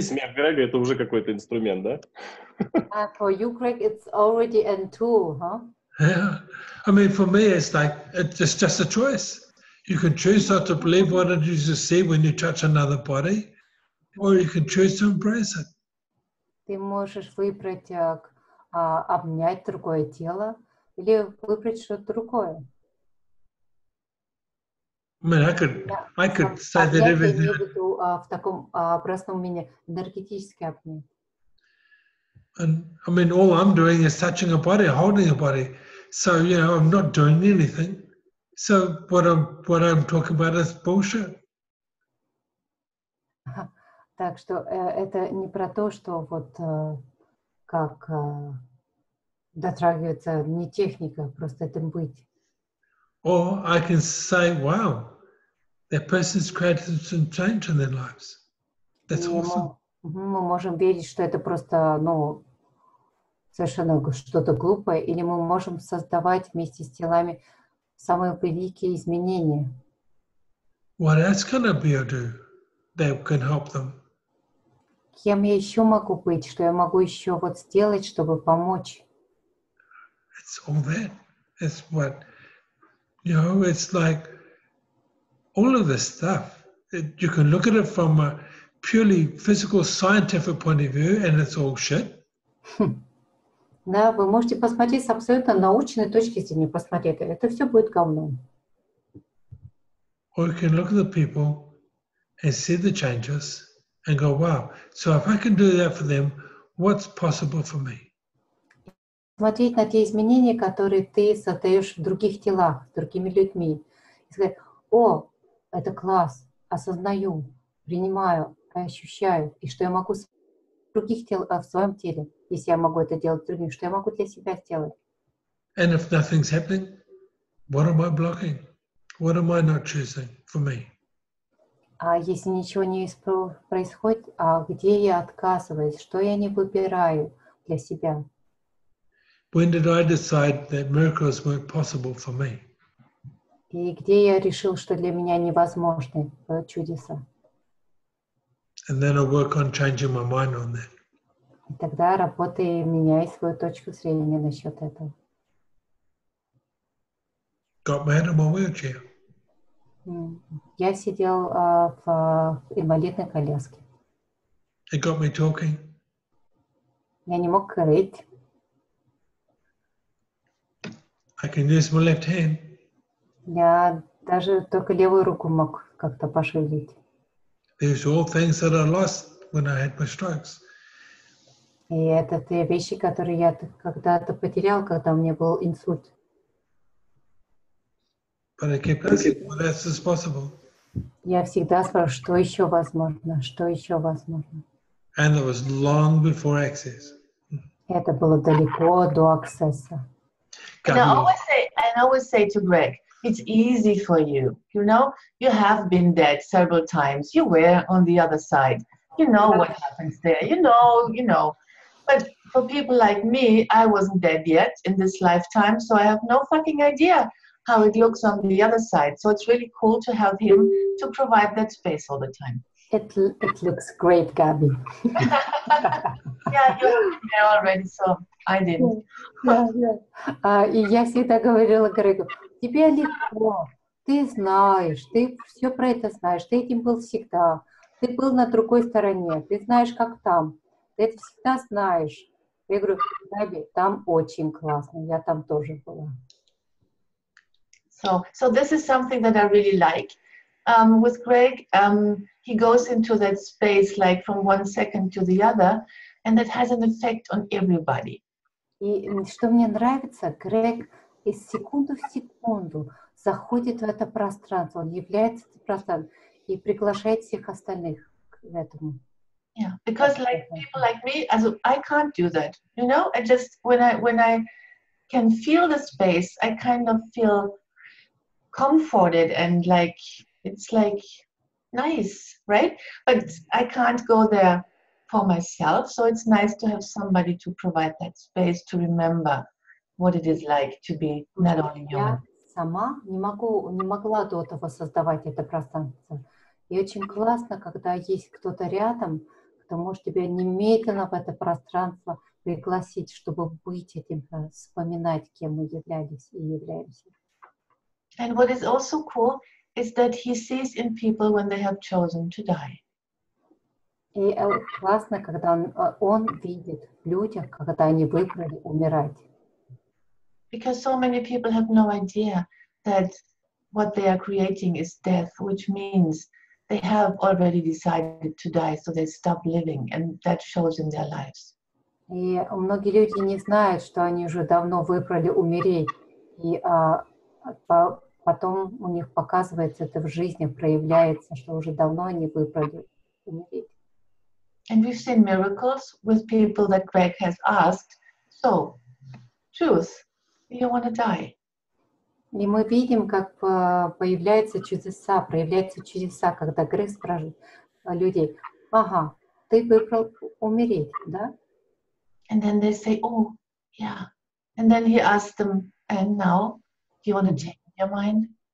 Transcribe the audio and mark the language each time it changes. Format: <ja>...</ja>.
<ru>смех Грега — это уже какой-то инструмент, да?</ru> <en>For you, Greg, it's already a tool, huh? Yeah. I mean, for me, it's like, it's just a choice. You can choose not to believe what it is you see when you touch another body, or you can choose to embrace it.</en> <ru>Ты можешь выбрать обнять другое тело или выбрать что-то другое.</ru> <en>I mean, I could say that</en> <ru>Обнять я</ru> <en>everything.</en> <ru>имею в виду в таком простом умении энергетически обнять.</ru> <en>And I mean, all I'm doing is touching a body, holding a body. So, you know, I'm not doing anything. So what I'm talking about is bullshit.</en> <ru>Так что это не про то, что вот как дотрагиваться, не техника, просто этим быть.</ru> <en>Or I can say, wow, that person's created some change in their lives. That's awesome.</en> <ru>Мы можем верить, что это просто, совершенно что-то глупое, или мы можем создавать вместе с телами самые великие изменения.</ru> <en>What else can I be or do that can help them?</en> <ru>Кем я еще могу быть, что я могу еще вот сделать, чтобы помочь?</ru> <en>It's all that. It's what, you know, it's like all of this stuff. You can look at it from a purely physical, scientific point of view, and it's all shit.</en> <ru>Да, вы можете посмотреть с абсолютно научной точки зрения, посмотреть, это все будет говном.</ru> <en>Or you can look at the people and see the changes and go, wow, so if I can do that for them, what's possible for me?</en> <ru>Смотреть на те изменения, которые ты создаешь в других телах, с другими людьми. И сказать, о, это класс, осознаю, принимаю, ощущаю, и что я могу в других в своем теле, если я могу это делать другим, что я могу для себя сделать.</ru> <en>And if nothing's happening, what am I blocking? What am I not choosing for me?</en> <ru>А если ничего не происходит, а где я отказываюсь, что я не выбираю для себя?</ru> <en>When did I decide that miracles weren't possible for me?</en> <ru>И где я решил, что для меня невозможны чудеса?</ru> <en>And then I work on changing my mind on that.</en> <ru>И тогда работай, меняй свою точку зрения насчет этого.</ru> <en>Got me out of my wheelchair.</en> <ru>Я сидел в инвалидной коляске.</ru> <en>It got me talking.</en> <ru>Я не мог говорить.</ru> <en>I can use my left hand.</en> <ru>Я даже только левую руку мог как-то пошевелить.</ru> <en>There's all things that I lost when I had my strokes.</en> <ru>И это те вещи, которые я когда-то потерял, когда у меня был инсульт.</ru> <en>But I kept asking, what else is possible?</en> <ru>Я всегда спрашиваю, что еще возможно, что еще возможно.</ru> <en>And it was long before access.</en> <ru>Это было далеко до аксесса.</ru> <en>And I always say to Greg, it's easy for you. You know, you have been dead several times. You were on the other side. You know what happens there. You know. But for people like me, I wasn't dead yet in this lifetime, so I have no fucking idea how it looks on the other side. So it's really cool to have him to provide that space all the time. It looks great, Gabi. Yeah, you were there already, so I didn't.</en> <ru>И я всегда говорила Грегу, тебе легко, ты знаешь, ты все про это знаешь, ты этим был всегда, ты был на другой стороне, ты знаешь, как там, ты это всегда знаешь. Я говорю, Габи, там очень классно, я там тоже была.</ru> <en>So this is something that I really like. With Greg, he goes into that space like from 1 second to the other, and that has an effect on everybody.</en> <ru>И что мне нравится, Грег из секунды в секунду заходит в это пространство, он является этим пространством и приглашает всех остальных к этому.</ru> <en>Yeah, because like people like me, I can't do that. You know, I just when I can feel the space, I kind of feel comforted and like it's like nice, right? But I can't go there for myself, so it's nice to have somebody to provide that space to remember what it is like to be not only human.</en> <ru>Я сама не могла до того создавать это пространство. И очень классно, когда есть кто-то рядом, кто может тебя немедленно в это пространство пригласить, чтобы быть этим, вспоминать, кем мы являлись и являемся.</ru> <en>And what is also cool is that he sees in people when they have chosen to die.</en> <ru>И классно, когда он видит в людях, когда они выбрали умирать.</ru> <en>Because so many people have no idea that what they are creating is death, which means they have already decided to die, so they stop living, and that shows in their lives.</en> <ru>И многие люди не знают, что они уже давно выбрали умереть, и потом у них показывается это в жизни, проявляется, что уже давно они выбрали умереть.</ru> <en>And we've seen miracles with people that Greg has asked, so, choose, do you want to die?</en> <ru>И мы видим, как проявляются чудеса, когда Грег спрашивает людей, ага, ты выбрал умереть, да?</ru> <en>And then they say, oh, yeah. And then he asks them, and now, do you want to change your mind?</en>